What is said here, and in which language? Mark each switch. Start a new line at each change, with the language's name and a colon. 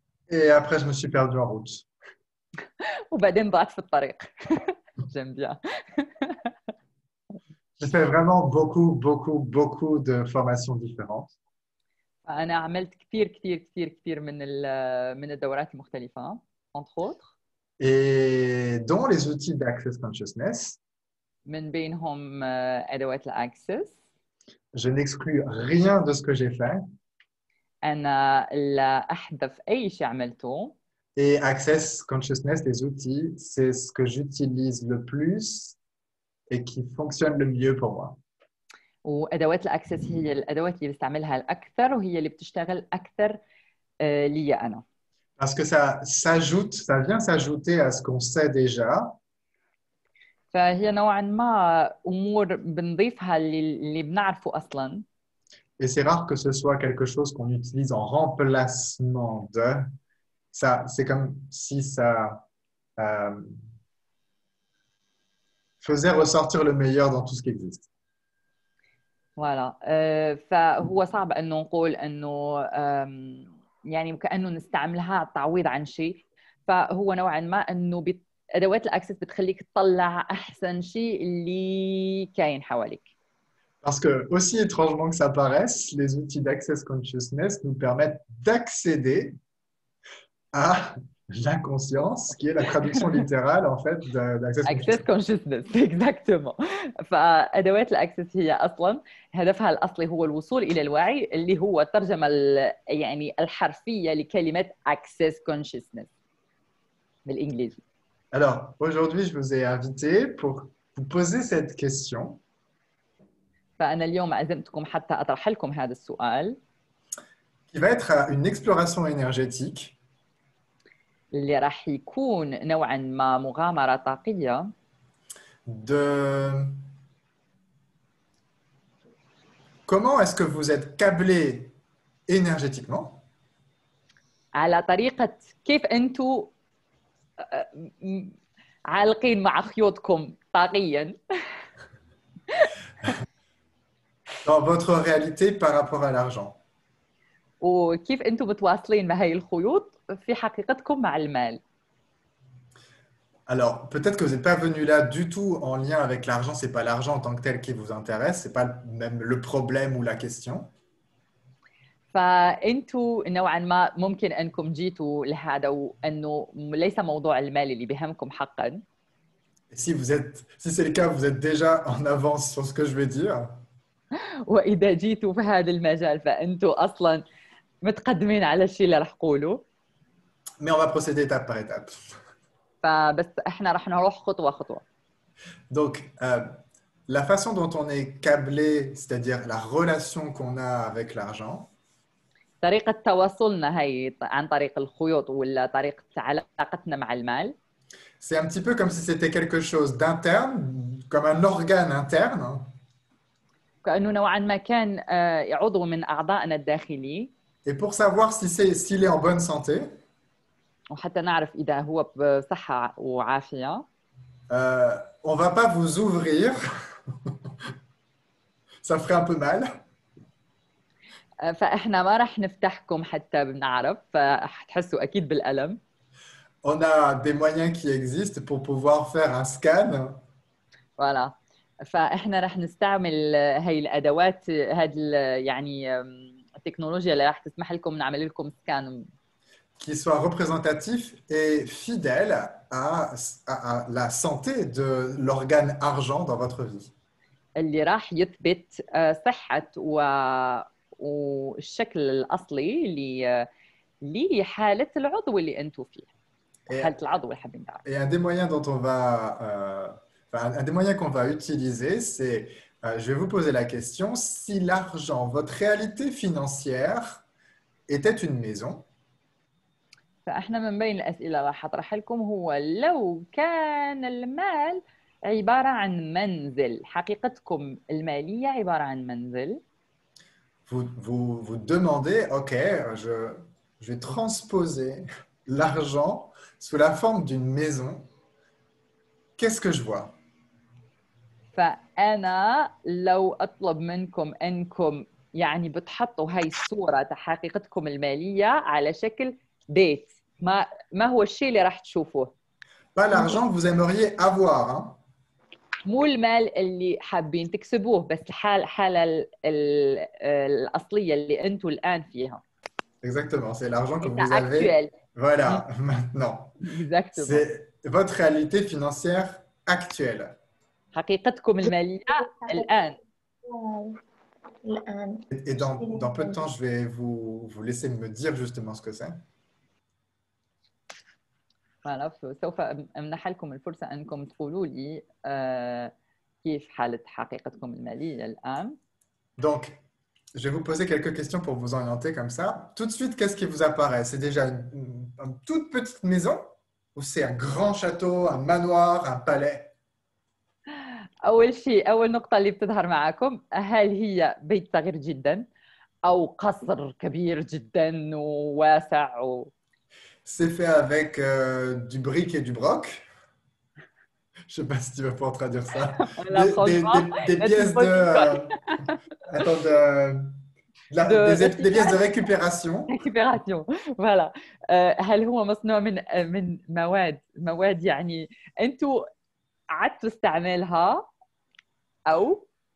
French: et après je me suis perdu en route.
Arabic: وبعدين ضعت في الطريق.
French: J'aime bien. J'ai fait vraiment beaucoup de formations différentes.
Arabic: أنا عملت كثير من الدورات المختلفة
French: entre autres. Et dont les outils d'Access Consciousness.
Arabic: من بينهم أدوات الأكسس.
French: Je n'exclus rien de ce que j'ai fait.
Arabic: أنا لا أحذف أي شيء عملته.
French: Et Access Consciousness, les outils, c'est ce que j'utilise le plus et qui fonctionne le mieux pour moi.
Arabic: وأدوات الأكسس هي الأدوات اللي بستعملها الأكثر وهي اللي بتشتغل أكثر لي أنا.
French: Parce que ça vient s'ajouter à ce qu'on sait déjà.
Arabic: فهي نوعا ما أمور بنضيفها اللي بنعرفه أصلاً.
French: Et c'est rare que ce soit quelque chose qu'on utilise en remplacement de. Ça, c'est comme si ça faisait ressortir le meilleur dans tout ce qui existe. Voilà.
Arabic: فهو صعب أنه نقول أنه يعني كأنه نستعملها تعويض عن شيء. فهو نوعا ما أنه أدوات الأكسس بتخليك تطلع أحسن شيء اللي كاين حواليك.
French: Parce que, aussi étrangement que ça paraisse, les outils d'Access Consciousness nous permettent d'accéder à l'inconscience, qui est la traduction littérale en fait d'Access Access Consciousness. Consciousness exactement.
Arabic: فأدوات الأكسس هي أصلاً هدفها الأصلي هو الوصول إلى الوعي اللي هو الترجمة يعني الحرفية لكلمة Access Consciousness بالإنجليزي.
French: Alors, aujourd'hui, je vous ai invité pour vous poser cette question.
Arabic: فأنا اليوم عزمتكم حتى أطرح لكم هذا السؤال.
French: Qui va être une exploration énergétique.
Arabic: اللي راح يكون نوعاً ما مغامرة طاقية.
French: De comment est-ce que vous êtes câblé énergétiquement.
Arabic: على طريقة كيف أنتوا عالقين مع خيوطكم طاقياً.
French: Dans votre réalité par rapport à l'argent.
Arabic: وكيف أنتوا متواصلين مع هاي الخيوط في حقيقتكم مع المال.
French: Alors, peut-être que vous n'êtes pas venu là du tout en lien avec l'argent, c'est pas l'argent en tant que tel qui vous intéresse, c'est pas même le problème ou la question.
Arabic: فأنتوا نوعا ما ممكن أنكم جيتوا لهذا وأنه ليس موضوع المال اللي بيهمكم حقا.
French: Si c'est le cas, vous êtes déjà en avance sur ce que je vais dire.
Arabic: وإذا جيتوا في هذا المجال فأنتوا أصلا متقدمين على الشيء اللي رح أقوله.
French: Mais on va procéder étape par étape.
Arabic: فبس إحنا رح نروح خطوة خطوة.
French: Donc, la façon dont on est câblé, c'est-à-dire la relation qu'on a avec l'argent.
Arabic: طريقة تواصلنا هي عن طريق الخيوط ولا طريقة علاقتنا مع المال.
French: C'est un petit peu comme si c'était quelque chose d'interne, comme un organe interne.
Arabic: كأنه نوعا ما كان عضو من أعضائنا الداخلي.
French: Et pour savoir s'il est en bonne santé,
Arabic: وحتى نعرف إذا هو بصحة وعافية.
French: on va pas vous ouvrir. Ça ferait un peu mal.
Arabic: فإحنا ما رح نفتحكم حتى بنعرف فحتحسوا أكيد بالألم.
French: On a des moyens qui existent pour pouvoir faire un scan. Voilà.
Arabic: فإحنا رح نستعمل هاي الأدوات يعني التكنولوجيا اللي رح تسمح لكم نعمل لكم سكان.
French: Qui soit représentatif et fidèle à la santé de l'organe argent dans votre vie.
Arabic: اللي راح يثبت صحة والشكل الأصلي لحالة العضو اللي أنتوا فيه.
French: Et,
Arabic: حالة العضو اللي حابين نعرف.
French: et un des moyens dont on va, enfin, un des moyens qu'on va utiliser, c'est, je vais vous poser la question, si l'argent, votre réalité financière était une maison,
Arabic: فاحنا من بين الاسئله راح اطرح لكم هو لو كان المال عباره عن منزل، حقيقتكم الماليه عباره عن منزل.
French: vous demandez, OK, je vais transposer l'argent sous la forme d'une maison. Qu'est-ce que je vois?
Arabic: فانا لو اطلب منكم انكم يعني بتحطوا هاي الصوره حقيقتكم الماليه على شكل بيت، ما هو الشيء اللي راح تشوفوه؟
French: Pas
Arabic: ممكن
French: l'argent que vous aimeriez avoir, hein.
Arabic: مو المال اللي حابين تكسبوه، بس الحالة الأصلية اللي أنتم الآن فيها.
French: Exactement, c'est l'argent que l'état vous avez. actuel. Voilà, maintenant. Exactement. C'est votre réalité financière actuelle.
Arabic: حقيقتكم المالية الآن. الآن.
French: Et dans peu de temps, je vais vous laisser me dire justement ce que c'est. voilà.
Arabic: سوف أمنح لكم الفرصة أنكم تقولوا لي كيف حالة حقيقتكم المالية الآن.
French: Donc, je vais vous poser quelques questions pour vous orienter comme ça. Tout de suite, qu'est-ce qui vous apparaît? C'est déjà une toute petite maison ou c'est un grand château, un manoir, un palais? أول شيء، أول نقطة اللي بتظهر معكم، هل هي بيت صغير جدا أو قصر كبير جدا وواسع C'est fait avec du brick et du broc. Je sais pas si tu vas pouvoir traduire ça.
Arabic: لا
French: franchement Des là tu me pièces de... poses une colle attends, des pièces de recyclage récupération. récupération. voilà.
Arabic: هل هو مصنوع من مواد يعني انتوا عدتوا استعمالها او